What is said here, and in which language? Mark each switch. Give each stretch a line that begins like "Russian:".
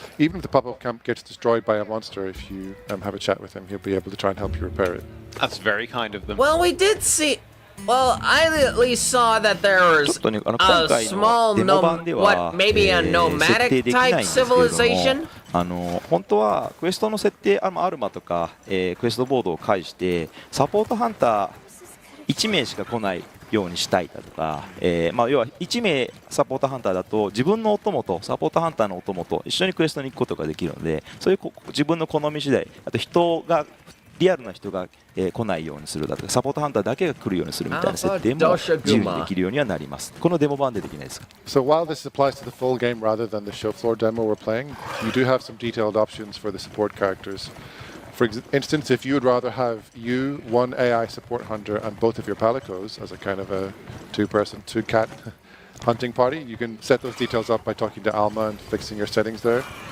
English: Even if the pop-up camp gets destroyed by a monster, if you have a chat with him, he'll be able to try and help you repair it. That's very kind of them. Well, we did see... Well, I at least saw that there was a small, maybe a nomadic type civilization.
Japanese: 本当はクエストの設定アルマとか、クエストボードを介してサポートハンター1名しか来ないようにしたいだとか、要は1名サポートハンターだと自分のお供とサポートハンターのお供と一緒にクエストに行くことができるので、そういう自分の好み次第、あとリアルな人が来ないようにするだとか、サポートハンターだけが来るようにするみたいな設定も自由にできるようにはなります。このデモ版でできないですか。
English: So while this applies to the full game rather than the show floor demo we're playing, you do have some detailed options for the support characters. For instance, if you would rather have one AI support hunter, and both of your palicos as a kind of a two-person, two-cat hunting party, you can set those details up by talking to Alma and fixing your settings there.